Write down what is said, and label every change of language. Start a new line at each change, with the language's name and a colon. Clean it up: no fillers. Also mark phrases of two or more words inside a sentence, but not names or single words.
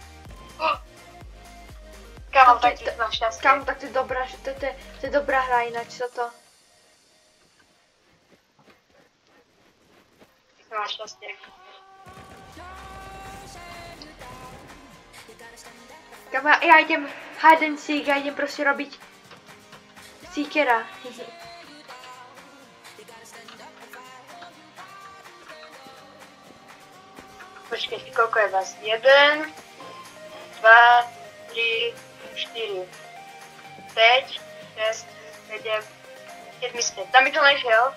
Slovak: Kámo, tak ti na šťastie. Kámo, tak to je dobrá, to je dobrá hra ináč, toto. Na šťastie. Kámo, ja idem
English: hide and seek,
Slovak: ja idem proste robiť seekera. Počkej, koľko je vás? 1, 2, 3, 4, 5, 6, 7, 7 ste. Tam mi to nešiel.